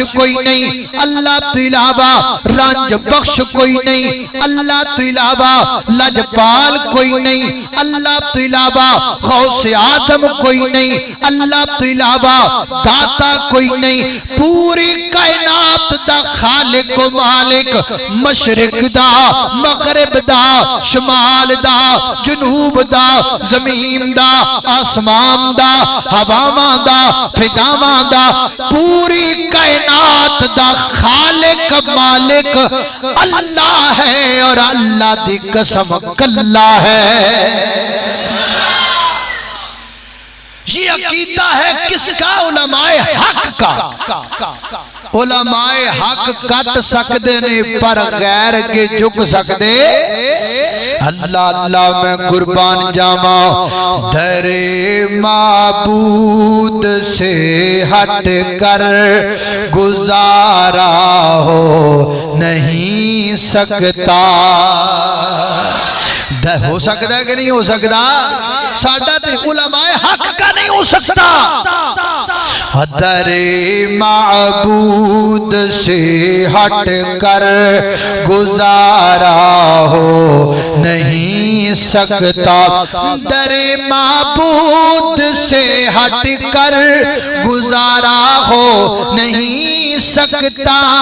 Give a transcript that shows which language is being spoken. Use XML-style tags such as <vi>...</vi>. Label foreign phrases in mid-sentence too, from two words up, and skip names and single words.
<pa>کوئی نہیں اللہ تو علاوہ، رنج بخش کوئی نہیں اللہ تو علاوہ، لجپال کوئی نہیں اللہ تو علاوہ، غوث آدم کوئی نہیں اللہ تو علاوہ، داتا کوئی نہیں، پوری کائنات دا خالق و مالک، مشرق دا مغرب دا شمال دا جنوب دا زمین دا آسمان دا ہواواں دا فضاواں دا، پوری کائنات دا خالق مالک اللہ ہے، اور اللہ دی قسم کلا ہے۔</pa> <ur>یہ عقیدہ ہے کس کا؟ علماء حق کا۔ علماء حق کٹ سکتے نے پر غیر کے جھک سکتے۔ اللہ اللہ</ur> <pa>میں قربان جاواں،</pa> <ur>در معبود سے ہٹ کر گزارا ہو نہیں سکتا۔ ہو سکتا ہے کہ نہیں ہو سکتا؟</ur> <pa>ساڈا تے</pa> <ur>علماء حق کا نہیں ہو سکتا۔ در معبود سے ہٹ کر گزارا ہو نہیں سکتا، در معبود سے ہٹ کر گزارا ہو نہیں سکتا۔</ur>